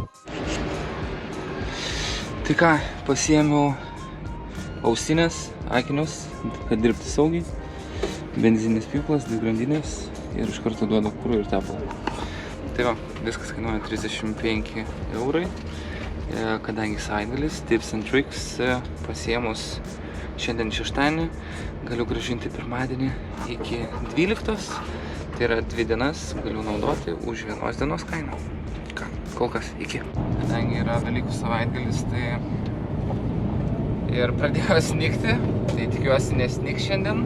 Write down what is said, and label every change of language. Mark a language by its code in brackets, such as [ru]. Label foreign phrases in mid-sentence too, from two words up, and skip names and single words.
[lt] Tai ką, pasiėmiau ausinės, akinius, kad dirbti saugiai. Benzininis pjūklas, 2 grandinės ir iš karto duodu kurų ir tepalą. Tai va, viskas kainuoja 35 eurai. Kadangi savaitgalis, [en] tips and tricks, [lt] pasiėmus šiandien šeštadienį, galiu grąžinti pirmadienį iki 12. Tai yra 2 dienas galiu naudoti už 1 dienos kainą. Ką, kol kas, iki. Kadangi yra Velykų savaitgalis, tai ir pradėjo snigti, tai tikiuosi nesnigs šiandien.